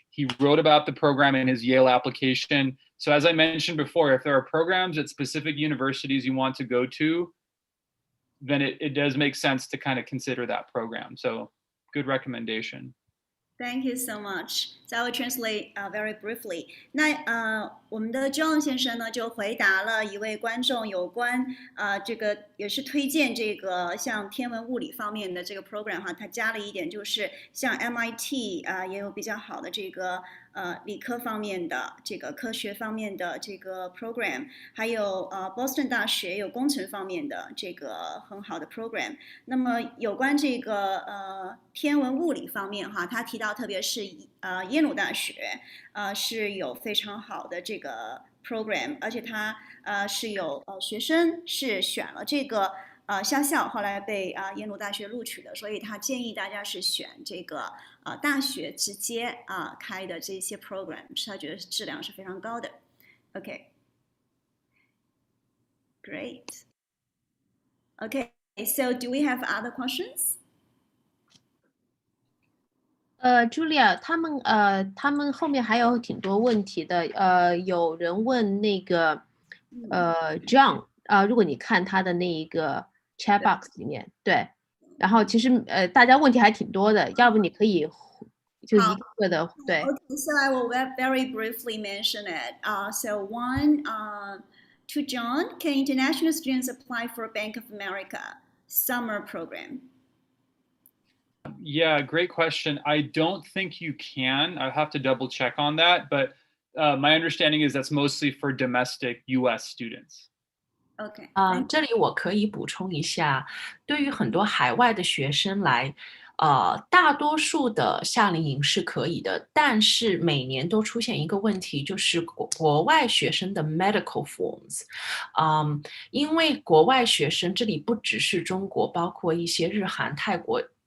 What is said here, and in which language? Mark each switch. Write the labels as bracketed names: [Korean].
[English] He wrote about the program in his Yale application. So as I mentioned before, if there are programs at specific universities you want to go to, then it does make sense to kind of consider that program. So good recommendation. Thank you so much. So I will translate very briefly. [Chinese] 那我们的 John 先生呢就回答了一位观众有关这个也是推荐这个像天文物理方面的这个 program 哈，他加了一点就是像 MIT 也有比较好的这个理科方面的这个科学方面的这个 program， 还有波士顿大学有工程方面的这个很好的 program。那么有关这个天文物理方面哈，他提到特别是耶鲁大学是有非常好的这个 program， 而且他是有学生是选了这个夏校，后来被耶鲁大学录取的，所以他建议大家是选这个大学直接开的这些 program， 他觉得质量是非常高的。 [English] OK， great。 Okay, so do we have other questions? [Chinese] Julia， 他们后面还有挺多问题的。有人问那个John， 如果你看他的那一个 chat box 里面，对，然后其实大家问题还挺多的，要不你可以就一个个的对。 [English] Okay, so I will very briefly mention it. So one, to John, can international students apply for Bank of America summer program? Yeah, great question. I don't think you can. I'll have to double check on that, but my understanding is that's mostly for domestic U.S. students. Okay. [Chinese] 这里我可以补充一下，对于很多海外的学生来，大多数的夏令营是可以的，但是每年都出现一个问题，就是国外学生的 medical forms，因为国外学生这里不只是中国，包括一些日韩、泰国。